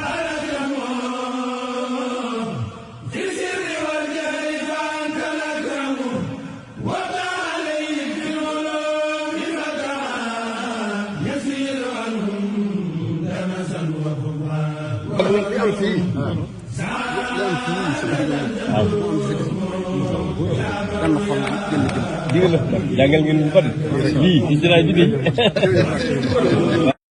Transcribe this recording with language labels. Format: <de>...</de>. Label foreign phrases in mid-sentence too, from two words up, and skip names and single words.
<ar>ألزموا في السر والجهل فأنت الأكرم وابدأ عليهم في العلوم فترى يسير عنهم دمسا وخطا</ar> <wo>jangal ngeen bu bari lii ci jëlaay bi</wo>